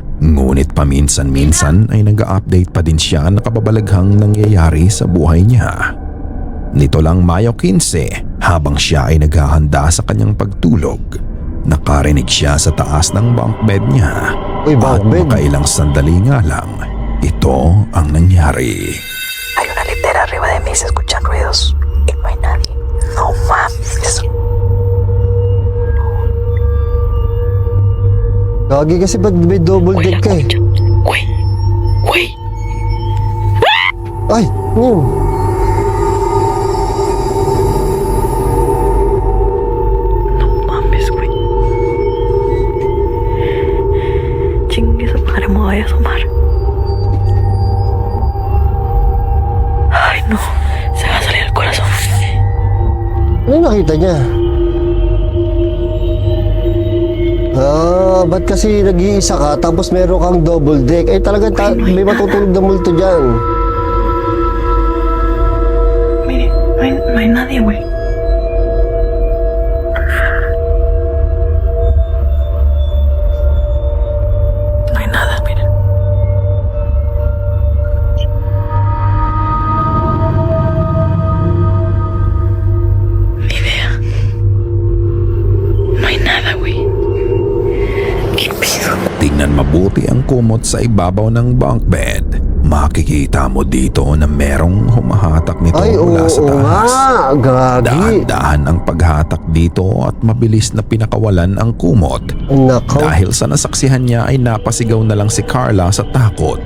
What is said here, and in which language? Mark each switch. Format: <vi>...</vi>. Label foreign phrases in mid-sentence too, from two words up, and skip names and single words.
<tl>Ngunit paminsan-minsan ay nag-update pa din siya na kababalaghang nangyayari sa buhay niya. Nito lang Mayo 15, habang siya ay naghahanda sa kanyang pagtulog, nakarinig siya sa taas ng</tl> <en>bunk bed</en> <tl>niya. Uy, bunk At bed? makailang sandali nga lang, ito ang nangyari.</tl> <es>Hay una litera arriba de mí, se escuchan ruidos y no hay nadie. No mames.</es> <tl>Gagi kasi ba't may</tl> <en>double deck</en> <tl>ka eh?</tl> <es>Güey, güey. Ay, No mames, güey. Chingue su madre, me voy a asomar. Ay, no. Se va a salir el corazón.</es> <tl>ano nakita niya? Ba't kasi nag-iisa ka tapos meron kang</tl> <en>double deck?</en> <tl>Eh talagang may matutulog na multo dyan.</tl> <es>Mire, no hay nadie, güey. No hay nada, miren. Ni idea. No hay nada, güey. ¿Qué pido?</es> <tl>Tingnan mabuti ang kumot sa ibabaw ng</tl> <en>bunk bed.</en> <tl>Makikita mo dito na merong humahatak nito Ay, oo mula sa taas. nga, gagi. Dahan-dahan ang paghatak dito at mabilis na pinakawalan ang kumot. Nako. Dahil sa nasaksihan niya ay napasigaw na lang si Carla sa takot.</tl>